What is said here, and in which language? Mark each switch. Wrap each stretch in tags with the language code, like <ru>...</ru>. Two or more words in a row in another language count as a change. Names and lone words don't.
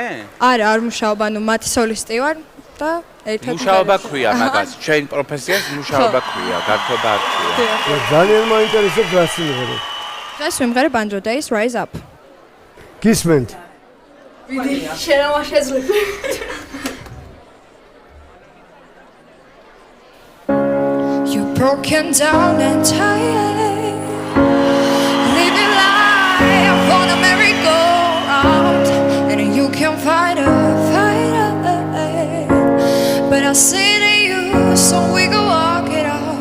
<ka>არა, არ მუშაობ, ანუ მათი სოლისტი ვარ და ერთად მუშაობა ქვია მაგას, ჩვენ პროფესიას მუშაობა ქვია, გართობა არ ქვია. ძალიან მაინტერესებს რა სიმღერა. დღეს ვიმღერებ Andrew Day-ს Rise Up. გისმენთ? შენ რა შეძლებ?</ka> <en>You're broken down and tired. Living life on a merry-go-round, and you can fight it. But I say to you, so we can walk it out.</en>